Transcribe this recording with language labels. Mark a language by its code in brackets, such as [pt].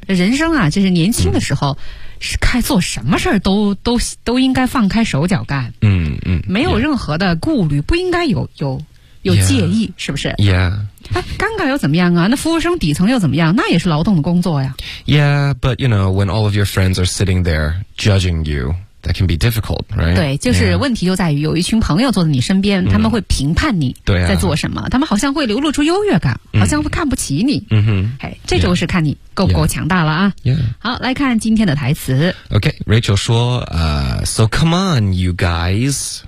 [zh] 人生啊，就是年轻的时候，是看做什么事儿都应该放开手脚干，嗯嗯，没有任何的顾虑，不应该有介意，是不是 [en] ？Yeah， [zh] 哎，尴尬又怎么样啊？那服务生底层又怎么样？那也是劳动的工作呀。 [en] Yeah， but you know when all of your friends are sitting there judging you. That can be difficult, right? [zh] 对，就是问题就在于有一群朋友坐在你身边，他们会评判你在做什么，他们好像会流露出优越感，好像会看不起你。嗯哼，哎，这就是看你够不够强大了啊。 [en] Yeah. [zh] 好，来看今天的台词。 [en] Okay, Rachel 说，So come on, you guys.